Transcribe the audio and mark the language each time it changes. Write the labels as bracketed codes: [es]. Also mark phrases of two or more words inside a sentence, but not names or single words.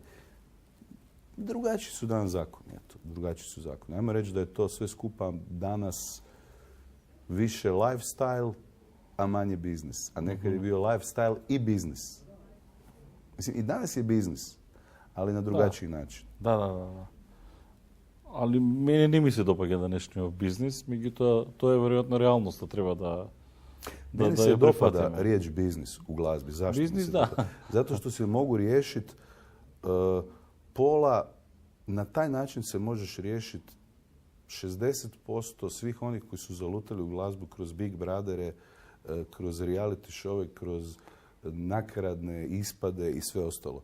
[hr] Drugačiji su danas zakoni. Ajmo reći da je to sve skupa danas više lifestyle, a manje biznis. A nekad je bio lifestyle i biznis. Mislim, i danas je biznis, ali na drugačiji način. Da. [mk] Ali мене не ми се допаѓа денешниот бизнис, меѓутоа тоа е веројатно реалноста, треба да [hr] Meni se dopada riječ biznis u glazbi. Zašto? Biznis, da. Zato što se mogu riješiti pola, na taj način se možeš riješiti 60% svih onih koji su zalutali u glazbu kroz Big Brothers, kroz reality show, kroz nakaradne ispade i sve ostalo.